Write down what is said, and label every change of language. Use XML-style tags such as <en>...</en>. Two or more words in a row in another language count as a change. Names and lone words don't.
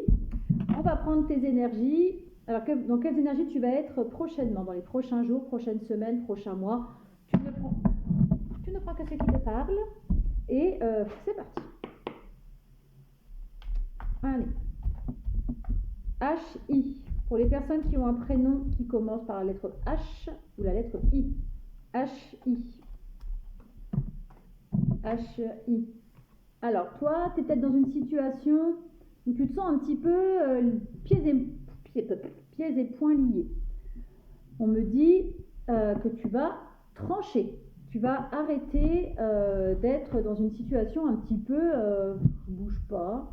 <fr>On va prendre tes énergies. Alors, dans quelles énergies tu vas être prochainement, dans les prochains jours, prochaines semaines, prochains mois? Tu ne prends que ce qui te parle. Et c'est parti. Allez. H-I. Pour les personnes qui ont un prénom qui commence par la lettre H ou la lettre I. H-I. H-I. Alors, toi, tu es peut-être dans une situation où tu te sens un petit peu pieds et poings liés. On me dit que tu vas trancher. Tu vas arrêter d'être dans une situation un petit peu bouge pas.</fr>